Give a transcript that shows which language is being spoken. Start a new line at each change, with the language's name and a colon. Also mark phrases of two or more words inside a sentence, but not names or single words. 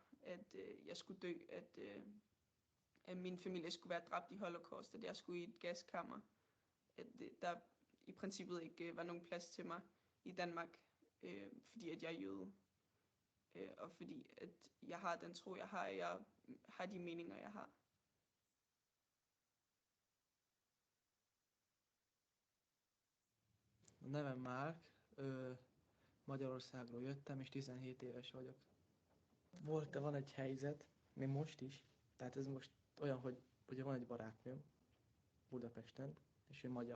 Danish: At jeg skulle dø, at min familie skulle være dræbt i Holocaust, at jeg skulle i et gaskammer. At der i princippet ikke var nogen plads til mig i Danmark, fordi at jeg er jøde. Og fordi at jeg har den tro, jeg har de meninger, jeg har.
Hungarian: A nevem Márk, Magyarországról jöttem, és 17 éves vagyok. Van egy helyzet, még most is, tehát ez most olyan, hogy ugye van egy barátnőm Budapesten, és ő magyar.